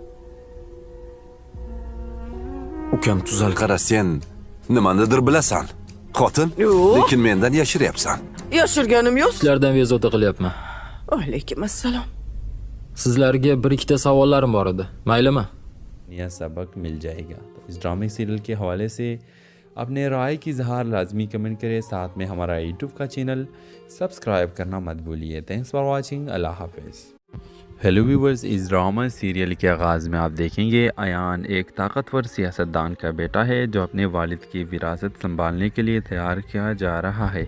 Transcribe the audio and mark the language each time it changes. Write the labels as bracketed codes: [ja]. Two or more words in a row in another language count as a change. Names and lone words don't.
[uz] Ukam tuzal. Qara, sen nimanidir bilasan. Xotin, Yo'q. lekin mendan yashiryapsan. yashirganim yo'q. Sizlardan bezovta qilyapman. Alaykum assalom. Sizlarga bir ikkita savollarim bor edi. Maylimi? [ur] نیا سبق مل جائے گا. تو اس ڈرامے سیریل کے حوالے سے اپنے رائے کی اظہار لازمی کمنٹ کریں، ساتھ میں ہمارا یوٹیوب کا چینل سبسکرائب کرنا مت بھولیے. [en] Thanks for watching. [ur] اللہ حافظ. [en] Hello viewers, [ur] اس ڈرامہ سیریل کے آغاز میں آپ دیکھیں گے ایان ایک طاقتور سیاستدان کا بیٹا ہے جو اپنے والد کی وراثت سنبھالنے کے لیے تیار کیا جا رہا ہے.